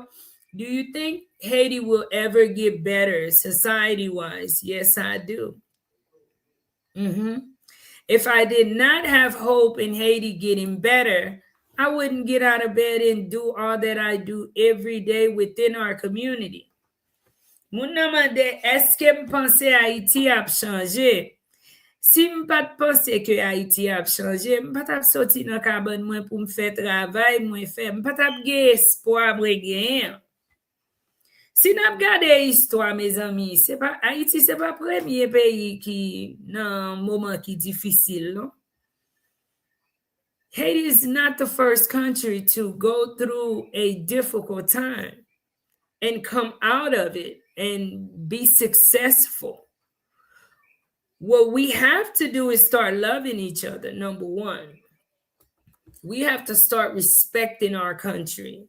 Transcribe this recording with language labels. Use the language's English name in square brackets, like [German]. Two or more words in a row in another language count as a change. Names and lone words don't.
[English] Do you think Haiti will ever get better society-wise? Yes, I do. If I did not have hope in Haiti getting better, I wouldn't get out of bed and do all that I do every day within our community. [Haitian Creole] Moun nan mande, eske m'pense Haiti ap chanje? Si m pat pense ke Haiti ap chanje, m pat ap soti nan kabon mwen pou m fè travay mwen fè, m pat ap ge espoir mwen gen. Si nap gade histwa, me zami, Haiti se pa premye peyi ki nan mouman ki difisil, non? [English] Haiti is not the first country to go through a difficult time and come out of it and be successful. What we have to do is start loving each other, number one. We have to start respecting our country.